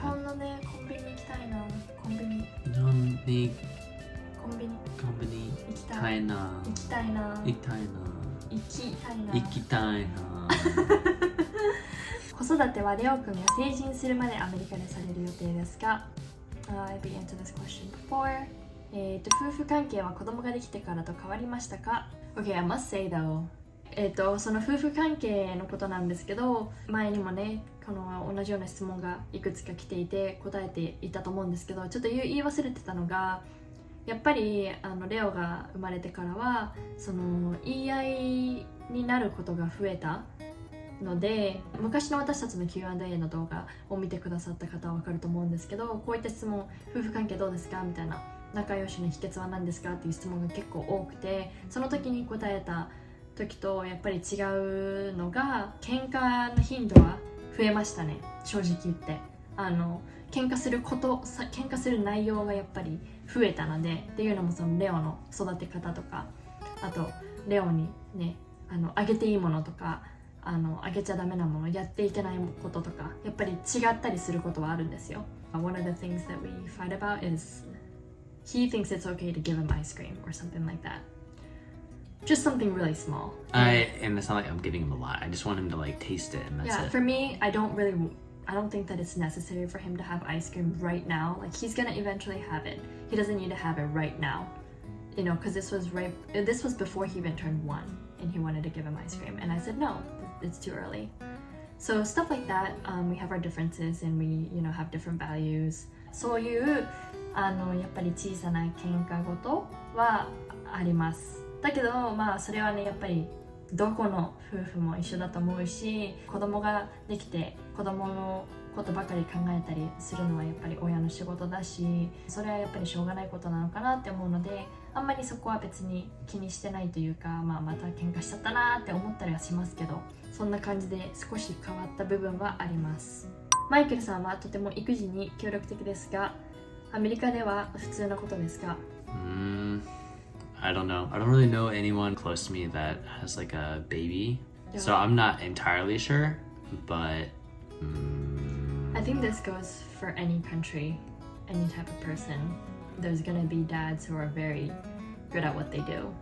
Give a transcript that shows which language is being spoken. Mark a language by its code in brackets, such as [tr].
[ja] 本のね、コンビニ行きたいな。コンビニ。 Nani コンビニ。 company 行きたい。 Taina. 行きたいな。 Ikitaina. 行きたいな。 Ikitaina. 子育てはレオ君が成人するまでアメリカでされる予定ですか？ [en] I've been answered this question before. [ja] 夫婦関係は子供ができてからと変わりましたか？ [en] Okay, I must say though. [ja] その夫婦関係のことなんですけど、前にもね、この同じような質問がいくつか来ていて答えていたと思うんですけど、ちょっと言い忘れてたのが、やっぱりレオが生まれてからはその言い合いになることが増えたので、昔の私たちの Q&A の動画を見てくださった方は分かると思うんですけど、こういった質問、夫婦関係どうですかみたいな、仲良しの秘訣は何ですかっていう質問が結構多くて、その時に答えた時とやっぱり違うのが、喧嘩の頻度は増えましたね、正直言って。喧嘩する内容がやっぱり増えたので、っていうのもそのレオの育て方とか、あとレオにね、あげていいものとか、あげちゃダメなもの、やっていけないこととか、やっぱり違ったりすることはあるんですよ。 [en] One of the things that we fight about is he thinks it's okay to give him ice cream or something like that. Just something really small. And it's not like I'm giving him a lot. I just want him to like taste it, and that's Yeah, it. for me, I don't think that it's necessary for him to have ice cream right now. Like, he's gonna eventually have it. He doesn't need to have it right now. You know, because this was before he even turned 1, and he wanted to give him ice cream. And I said, no, it's too early. So stuff like that, we have our differences, and we, you know, have different values. [ja] そういう、やっぱり小さな喧嘩事はあります。だけど、まあそれはね、やっぱりどこの夫婦も一緒だと思うし、子供ができて子供のことばかり考えたりするのはやっぱり親の仕事だし、それはやっぱりしょうがないことなのかなって思うので、あんまりそこは別に気にしてないというか、また喧嘩しちゃったなって思ったりはしますけど、そんな感じで少し変わった部分はあります。マイケルさんはとても育児に協力的ですが、アメリカでは普通のことですか？ [en] I don't know. I don't really know anyone close to me that has like a baby. Yeah. So I'm not entirely sure, but I think this goes for any country, any type of person. There's gonna be dads who are very good at what they do.